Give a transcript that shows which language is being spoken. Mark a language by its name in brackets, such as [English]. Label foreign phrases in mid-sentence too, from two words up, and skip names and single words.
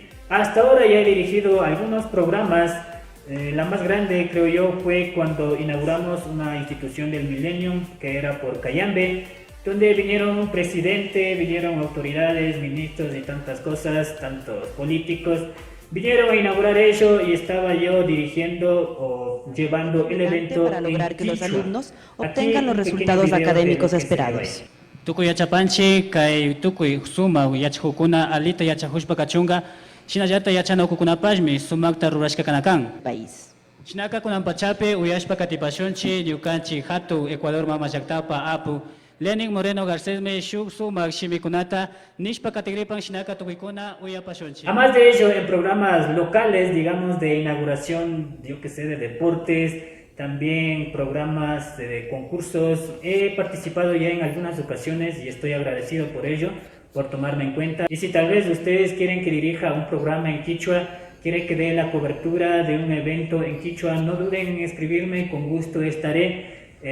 [Spanish] Hasta ahora ya he dirigido algunos programas. La más grande, creo yo, fue cuando inauguramos una institución del Millennium, que era por Cayambe, donde vinieron un presidente, vinieron autoridades, ministros y tantas cosas, tantos políticos. Vinieron a inaugurar ello y estaba yo dirigiendo o llevando el evento para lograr que los quichua. alumnos obtengan los resultados académicos esperados. [Quechua] Tukuy yachapanchi kay tukuy suma yachajukuna alita yachajushpa kachunga shinallata yachanakukunapashmi sumakta rurashka kanakan. [Spanish] País. [Quechua] Shinaka kunampachapi uyashpa katipashunchi ñukanchik hatu Ecuador mama llaktapa apu Lenin Moreno Garcesme shuk sumak shimikunata nishpa katigripan shinaka tukuykuna uyapashunchi. [Spanish] Además de ello, en programas locales, digamos, de inauguración, yo que sé, de deportes, también programas de concursos, he participado ya en algunas ocasiones y estoy agradecido por ello, por tomarme en cuenta. Y si tal vez ustedes quieren que dirija un programa en quichua, quieren que dé la cobertura de un evento en quichua, no duden en escribirme, con gusto estaré.